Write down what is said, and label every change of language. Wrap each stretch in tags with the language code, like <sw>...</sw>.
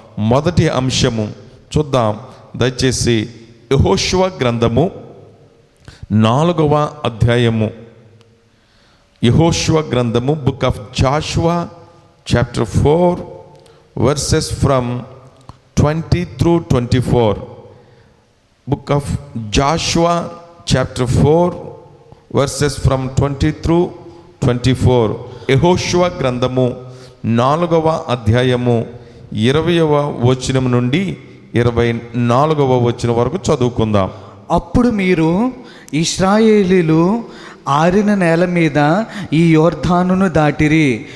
<te>మొదటి అంశము చూద్దాం. దయచేసి యెహోషువ గ్రంథము 4వ అధ్యాయము, యెహోషువ గ్రంథము, book of Jashuva chapter 4 verses from 20 through 24.</te> <en>Book of Joshua chapter 4 verses from 20 through 24.</en> <te>యెహోషువ గ్రంథము 4వ అధ్యాయము 20వ వచనం నుండి 24వ వచనం వరకు చదువుకుందాం. అప్పుడు మీరు ఇశ్రాయేలీలు ఆరిన నేల మీద ఈ యోర్దానును దాటిరి.</te>